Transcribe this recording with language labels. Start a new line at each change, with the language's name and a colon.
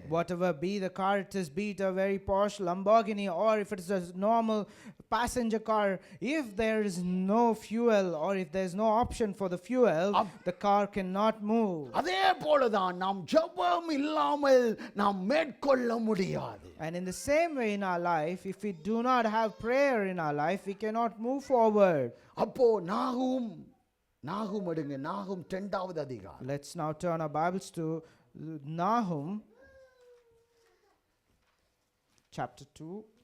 English: Whatever be the car, it is, be it a very posh Lamborghini or if it is a normal passenger car, if there is no fuel or if there is no option for the fuel, the car cannot move.
Tamil: அதே போலதான் நாம் ஜெபம் இல்லாமல் நாம் மேற்கொள்ள முடியாது.
English: And in the same way in our life, if we do not have prayer in our life, we cannot move forward.
Tamil: அப்போ நாகும் எடுங்க. நாகும் 2வது அதிகாரம்.
English: Let's now turn our Bibles to Nahum chapter 2